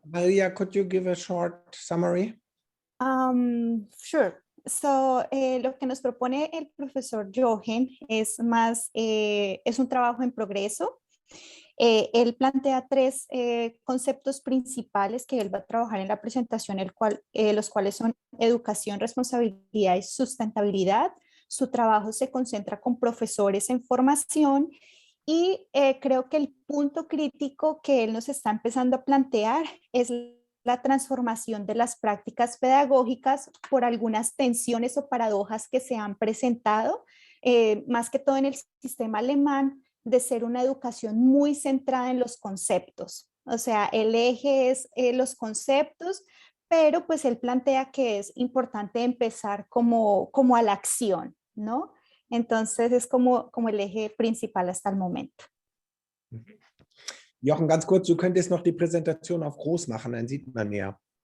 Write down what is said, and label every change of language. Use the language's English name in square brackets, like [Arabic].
[English] Maria, could you give a short summary? Sure. [Spanish] So, lo que nos propone el profesor Jochen es más, es un trabajo en progreso. Él plantea 3 conceptos principales que él va a trabajar en la presentación, los cuales son educación, responsabilidad y sustentabilidad. Su trabajo se concentra con profesores en formación y creo que el punto crítico que él nos está empezando a plantear es la transformación de las prácticas pedagógicas por algunas tensiones o paradojas que se han presentado, más que todo en el sistema alemán, de ser una educación muy centrada en los conceptos. O sea, el eje es los conceptos, pero pues él plantea que es importante empezar como a la acción, ¿no? Entonces es como el eje principal hasta el momento. [German] Jochen, ganz kurz, du könntest noch die Präsentation auf groß machen, dann sieht man mehr.